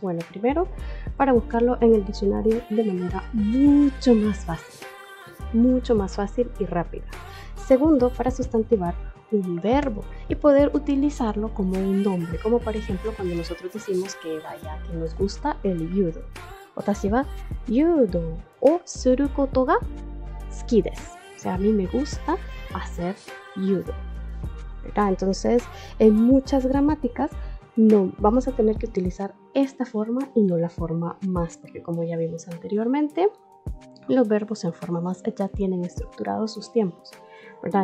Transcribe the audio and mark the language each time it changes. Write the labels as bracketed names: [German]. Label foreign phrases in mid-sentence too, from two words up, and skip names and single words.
[Spanish] Bueno, primero, para buscarlo en el diccionario de manera mucho más fácil y rápida. Segundo, para sustantivar un verbo y poder utilizarlo como un nombre, como por ejemplo cuando nosotros decimos que vaya, que nos gusta el judo. [Japanese] 私は柔道をすることが好きです. [Spanish] O sea, a mí me gusta hacer judo, ¿verdad? Entonces, en muchas gramáticas no vamos a tener que utilizar esta forma y no la forma más, porque como ya vimos anteriormente, los verbos en forma más ya tienen estructurados sus tiempos, ¿verdad?